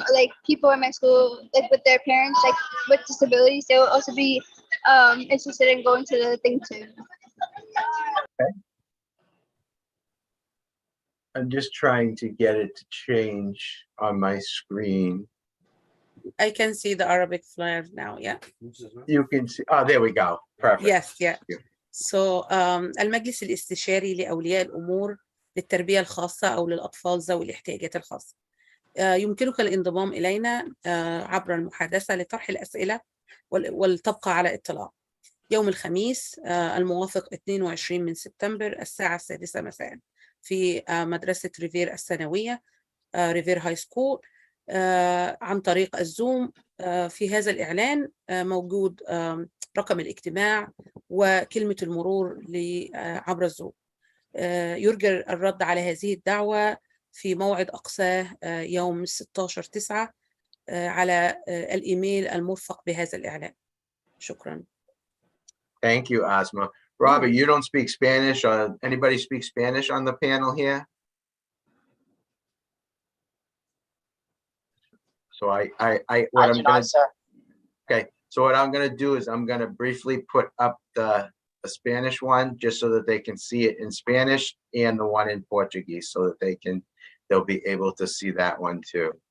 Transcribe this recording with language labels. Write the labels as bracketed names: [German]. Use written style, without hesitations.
[English] Or, like people in my school, like with their parents, like with disabilities, they will also be interested in going to the thing too. I'm just trying to get it to change on my screen. I can see the Arabic flyer now. Yeah. You can see, oh, there we go. Perfect. Yes. Yeah. Yeah. [Arabic] So المجلس الاستشاري لأولياء الأمور للتربية الخاصة أو للأطفال ذوي الاحتياجات الخاصة. يمكنك الانضمام إلينا عبر المحادثة لطرح الأسئلة والتبقى على اطلاع. يوم الخميس الموافق 22 من سبتمبر الساعة 6 مساء في مدرسة ريفير الثانوية ريفير هاي سكول عن طريق الزوم. في هذا الإعلان موجود رقم الاجتماع وكلمة المرور عبر الزوم. يرجى الرد على هذه الدعوة في موعد أقصاه يوم 16/9 على الإيميل المرفق بهذا الإعلان. شكرا. [English] Thank you, Asma. Robert, you don't speak Spanish, or anybody speak Spanish on the panel here? So what I'm gonna, okay, so what I'm gonna do is I'm gonna briefly put up the Spanish one, just so that they can see it in Spanish, and the one in Portuguese, so that they'll be able to see that one too.